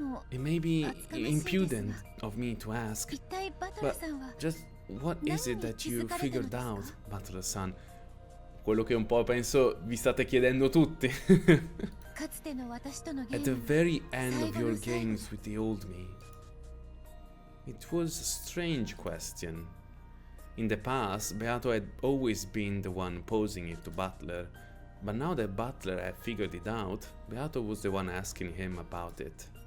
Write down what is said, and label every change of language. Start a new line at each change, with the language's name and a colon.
English: It may be impudent of me to ask, but just what is it that you figured out, Butler-san?
Italian: Quello che un po' penso vi state chiedendo tutti.
English: At the very end of your games with the old me. It was a strange question. In the past, Beato had always been the one posing it to Butler, but now that Butler had figured it out, Beato was the one asking him about it.